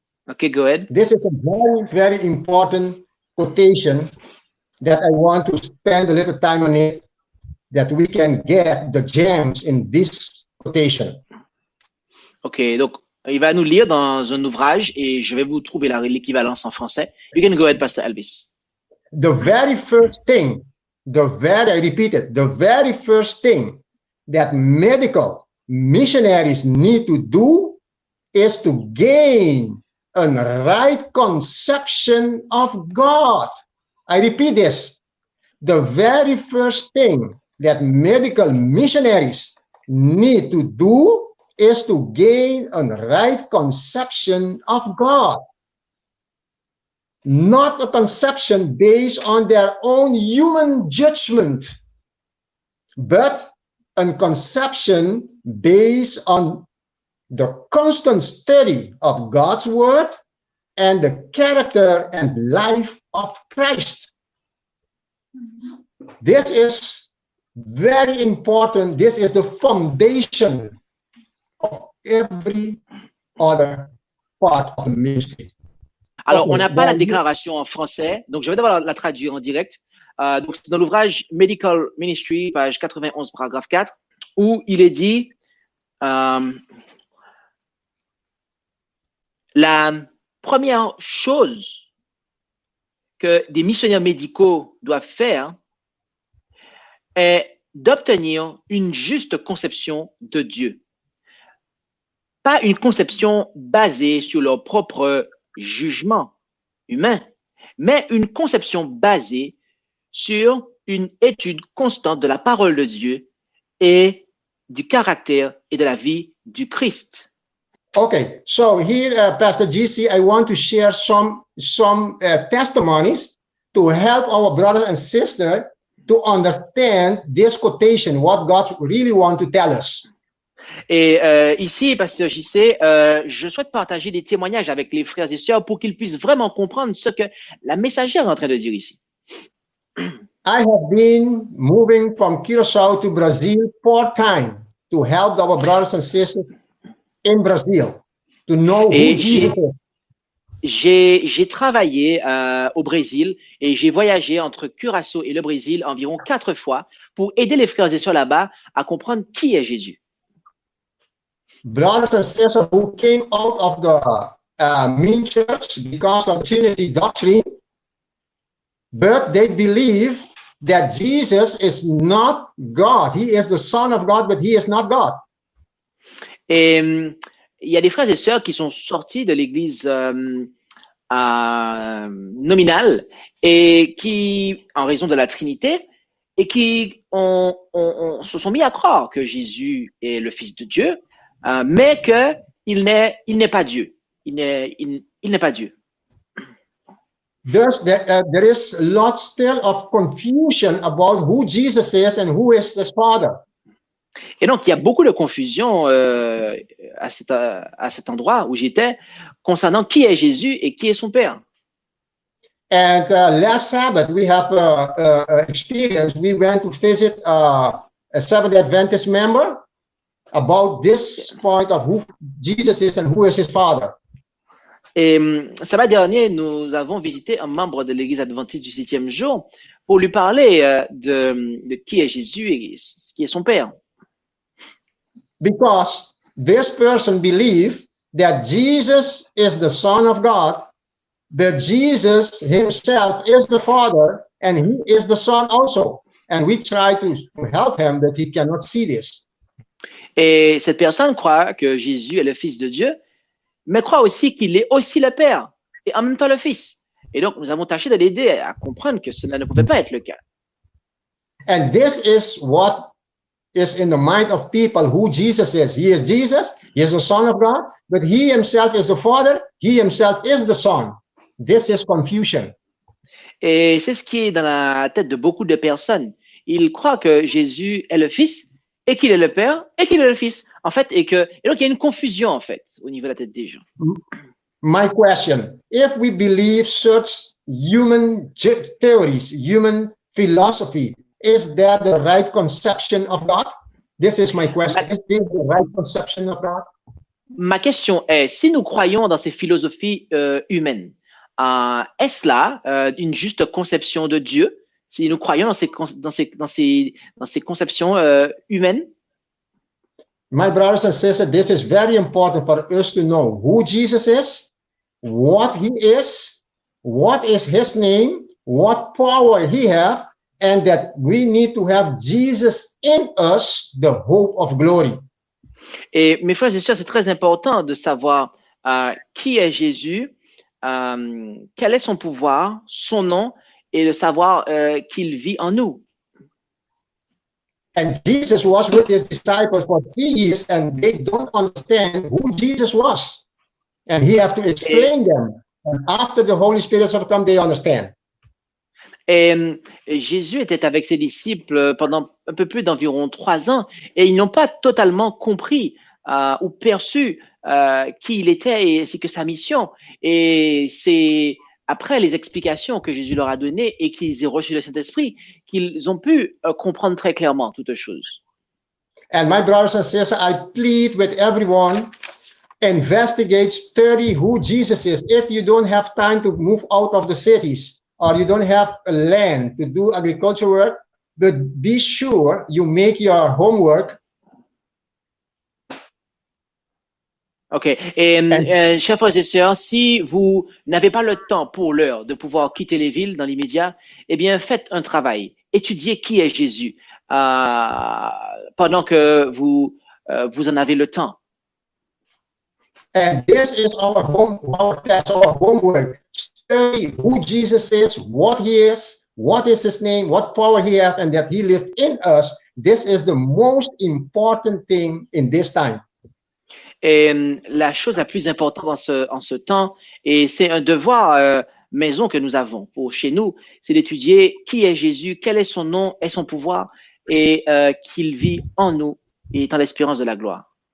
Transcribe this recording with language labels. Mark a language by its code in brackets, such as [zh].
[en] Okay, go ahead. This is a very, very important quotation that I want to spend a little time on it, that we can get the gems in this quotation. [fr] Ok, donc il va nous lire dans un ouvrage et je vais vous trouver l'équivalence en français. [en] You can go ahead, Pastor Elvis. The very first thing, I repeat it, the very first thing that medical missionaries need to do is to gain a right conception of God. I repeat this. The very first thing that medical missionaries need to do is to gain a right conception of God. Not a conception based on their own human judgment, but a conception based on the constant study of God's word and the character and life of Christ. This is very important. This is the foundation of every other part of the ministry. [fr] Alors, on n'a pas la déclaration en français, donc je vais d'abord la traduire en direct. Donc, c'est dans l'ouvrage Medical Ministry, page 91, paragraphe 4, où il est dit la première chose que des missionnaires médicaux doivent faire est d'obtenir une juste conception de Dieu. Pas une conception basée sur leur propre jugement humain, mais une conception basée sur une étude constante de la parole de Dieu et du caractère et de la vie du Christ. [en] Okay, so here, Pastor GC, I want to share some testimonies to help our brothers and sisters to understand this quotation, what God really wants to tell us. [fr] Et ici, Pasteur JC, je souhaite partager des témoignages avec les frères et sœurs pour qu'ils puissent vraiment comprendre ce que la messagère est en train de dire ici. [en] I have been moving from Curaçao to Brazil 4 times to help our brothers and sisters in Brazil to know who Jesus is. [fr] J'ai travaillé au Brésil et j'ai voyagé entre Curaçao et le Brésil environ 4 fois pour aider les frères et sœurs là-bas à comprendre qui est Jésus. [en] Brothers and sisters who came out of the mean church because of Trinity doctrine, but they believe that Jesus is not God. He is the Son of God, but he is not God. [fr] Et il y a des frères et sœurs qui sont sortis de l'église nominale et qui, en raison de la Trinité, et qui se sont mis à croire que Jésus est le Fils de Dieu, mais qu'il n'est pas Dieu. Il n'est pas Dieu. [en] Thus, there is lots still of confusion about who Jesus is and who is his Father. [fr] Et donc, il y a beaucoup de confusion à cet endroit où j'étais concernant qui est Jésus et qui est son Père. [en] And last Sabbath, we have experience. We went to visit a Seventh Adventist member about this point of who Jesus is and who is his Father. [fr] Et samedi dernier, nous avons visité un membre de l'Église adventiste du 7e jour pour lui parler de qui est Jésus et qui est son Père. [en] Because this person believed that Jesus is the Son of God, but Jesus himself is the Father, and he is the Son also. And we try to help him that he cannot see this. [fr] Et cette personne croit que Jésus est le Fils de Dieu, mais croit aussi qu'il est aussi le Père et en même temps le Fils. Et donc, nous avons tâché de l'aider à comprendre que cela ne pouvait pas être le cas. [en] And this is what is in the mind of people who Jesus is. He is Jesus, he is the Son of God, but he himself is the Father, he himself is the Son. This is confusion. [fr] Et c'est ce qui est dans la tête de beaucoup de personnes. Ils croient que Jésus est le Fils et qu'il est le Père et qu'il est le Fils. En fait, et donc il y a une confusion en fait au niveau de la tête des gens. [en] My question, if we believe such human theories, human philosophy, is that the right conception of God? This is my question. Is this the right conception of God? [fr] Ma question est, si nous croyons dans ces philosophies humaines, est-ce là une juste conception de Dieu? Si nous croyons dans ces conceptions humaines? [en] My brothers and sisters, this is very important for us to know who Jesus is, what he is, what is his name, what power he has, and that we need to have Jesus in us, the hope of glory. [fr] Et mes frères et sœurs, c'est très important de savoir qui est Jésus, quel est son pouvoir, son nom, et de savoir qu'il vit en nous. [en] And Jesus was with his disciples for 3 years, and they don't understand who Jesus was. And he have to explain them. And after the Holy Spirit has come, they understand. [fr] Et Jésus était avec ses disciples pendant un peu plus d'environ 3 ans, et ils n'ont pas totalement compris ou perçu qui il était et ainsi que sa mission. Et c'est après les explications que Jésus leur a données et qu'ils aient reçu le Saint-Esprit qu'ils ont pu comprendre très clairement toutes choses. [en] And my brothers and sisters, I plead with everyone, investigate, study who Jesus is. If you don't have time to move out of the cities, or you don't have land to do agriculture work, but be sure you make your homework. OK. [fr] Et chers frères et sœurs, si vous n'avez pas le temps pour l'heure de pouvoir quitter les villes dans l'immédiat, eh bien, faites un travail. Étudiez qui est Jésus pendant que vous en avez le temps. [en] And this is our homework. Study who Jesus is, what is his name, what power he has, and that he lives in us. This is the most important thing in this time. [fr] Et la chose la plus importante en ce temps, et c'est un devoir maison que nous avons pour chez nous, c'est d'étudier qui est Jésus, quel est son nom et son pouvoir, et qu'il vit en nous et est en l'espérance de la gloire.